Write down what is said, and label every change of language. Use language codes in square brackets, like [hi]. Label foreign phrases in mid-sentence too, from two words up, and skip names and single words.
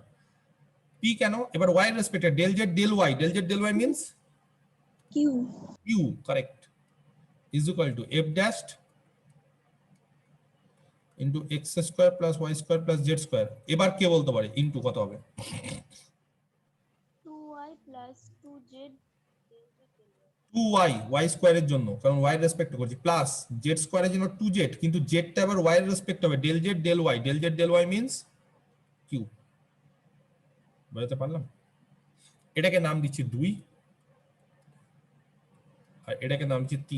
[bn] পি কেন? এবার ওয়াই এর রেসপেক্টে [en] del z del y, del z del y means [bn] q [en] q, correct, is equal to f dash into x square plus y square plus z square. [bn] এবার কে বলতে পারে ইনটু কত হবে? [en] 2y plus 2z [bn] 2y ওয়াই স্কোয়ারের জন্য, কারণ ওয়াই এর রেসপেক্ট করছি, প্লাস জেড স্কোয়ারের জন্য 2z, কিন্তু জেডটা আবার ওয়াই এর রেসপেক্ট হবে, [en] del z del y, del z del y means q. [bn] বুঝতে পারলাম? এটাকে নাম দিচ্ছি 2 আর এটাকে নাম দিচ্ছি 3।